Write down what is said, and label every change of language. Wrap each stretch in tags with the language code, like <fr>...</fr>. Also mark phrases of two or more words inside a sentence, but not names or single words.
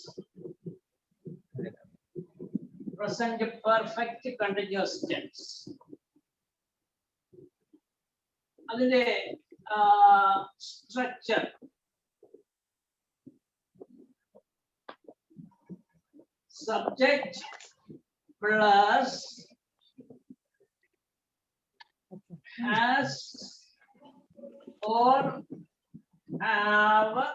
<en>Present perfect continuous tense.</en> <ml>അതിന്റെ സ്ട്രക്ചർ</ml> <en>subject plus has or have</en>